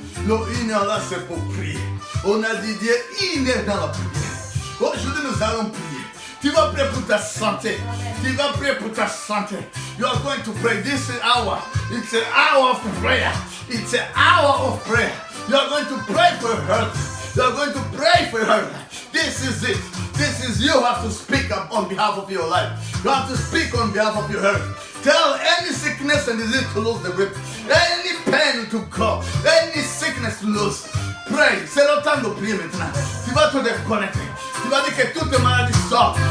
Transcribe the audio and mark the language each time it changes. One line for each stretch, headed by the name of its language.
French: Le 1 heure là, c'est pour prier. On a dit Dieu, il est dans la prière. Aujourd'hui, nous allons prier. Tu vas prier pour ta santé. Tu vas prier pour ta santé.
English: You are going to pray this hour. It's an hour of prayer. It's an hour of prayer. You are going to pray for your health. You are going to pray for your health. This is it. This is you have to speak up on behalf of your life. You have to speak on behalf of your health. Tell any sickness and disease to lose the grip. Any pain to go. Any sickness to lose. Pray.
French: C'est le temps de prier maintenant. Tu vas te déconnecter. Tu vas dire que toute maladie sort.